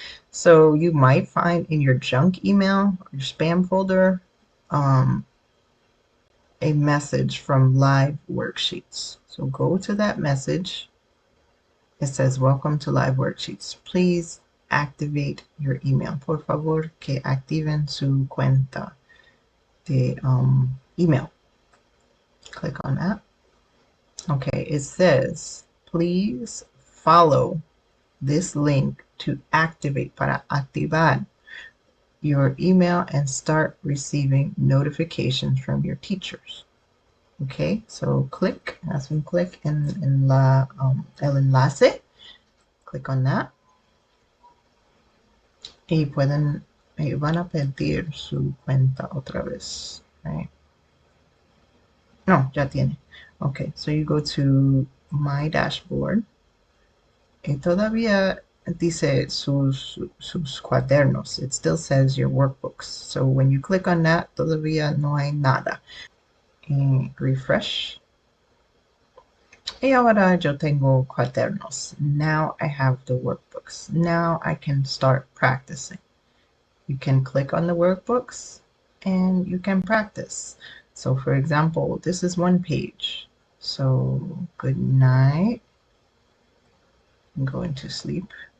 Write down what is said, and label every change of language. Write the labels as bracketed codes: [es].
[en] So you might find in your junk email or your spam folder a message from Live Worksheets. So go to that message. It says, welcome to Live Worksheets. Please activate your email. [es] Por favor, que activen su cuenta de email. [en] Click on that. Okay, it says, please follow this link to activate, [es] para activar [en] your email and start receiving notifications from your teachers. Okay, so click, [es] haz un clic en el enlace, [en] click on that, [es] y van a pedir su cuenta otra vez, right? No, ya tiene. [en] Okay, so you go to My Dashboard, [es] y todavía dice sus cuadernos. [en] It still says your workbooks. So when you click on that, [es] todavía no hay nada. Y [en] refresh. [es] Y ahora yo tengo cuadernos. [en] Now I have the workbooks. Now I can start practicing. You can click on the workbooks and you can practice. So for example, this is one page. So good night. I'm going to sleep.